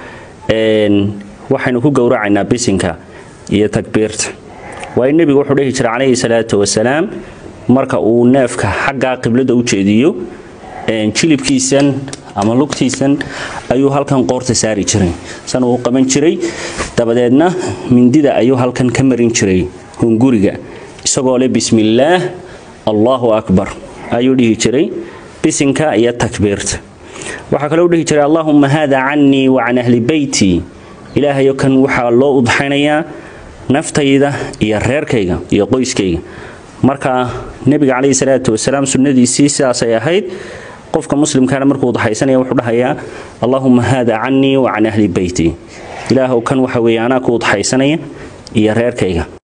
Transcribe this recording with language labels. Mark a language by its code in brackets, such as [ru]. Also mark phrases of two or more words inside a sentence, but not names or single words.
[so] waxaynu ku gowracaynaa bisinka iyo takbiirta waa in nabigu wuxuu dhihi jiray [ar] عليه الصلاة والسلام [so] marka uu neefka xagga qiblada u jeediyo jilibkiisan ama lugtiisan ayuu halkan qoorta saari jiray san uu qaban jiray dabadeedna mindida ayuu halkan ka marin jiray hunguriga isagoo leh bismillaah [ar] الله أكبر [so] ayuu dhihi jiray bisinka iyo takbiirta waxa kale uu dhihi jiray [ar] اللهم هذا عني وعن أهل بيتي [so] ilaahayo kan waxa loo udxaynayaa naftayda iyo reerkayga iyo qoyskayga marka nabiga [ar] عليه الصلاة والسلام [so] sunnadiisii sidaas ay ahayd qofka muslimkaana markuu udxaysanaya wuxuu dhahayaa [ar] اللهم هذا عني وعن أهل بيتي [so] ilaahu kan waxa weeyana ku udxaysanaya iyo reerkayga